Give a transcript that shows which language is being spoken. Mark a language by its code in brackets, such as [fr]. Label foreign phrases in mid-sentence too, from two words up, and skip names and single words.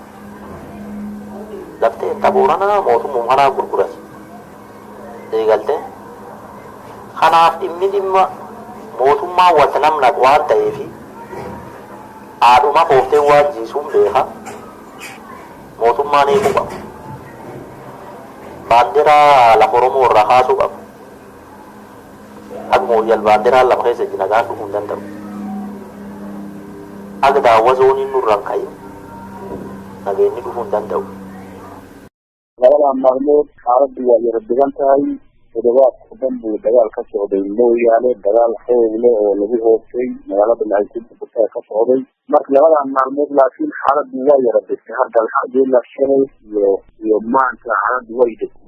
[om] laftee ta boorana mootummaa kanaa gurguras eegalte kanaaf dhimma mootummaa wata namna waan ta'eefi haadhuma kooftee waan jiisuun beeka mootummaan eeguu qabu baandiraa lafa Oromoo irraa kaasuu qabu ak mooyyal baandiraa lafa keessa jinagaan dhufuu hin danda'u ak daawwa zooniin nurraan ka'in nageenyi dhufuu hin danda'u. [so] labadan maalmood xaaladdu waa yara degan tahay toddobaadka danbu dagaal ka socday mooyaane dagaal xoog leh oo lagu hoostay magaalada Nairobi ka socday marka labadan maalmood laakiin xaaladdu waa yara degtay hadda alxamdulilah shalay iyo maanta xaaladdu way degtay.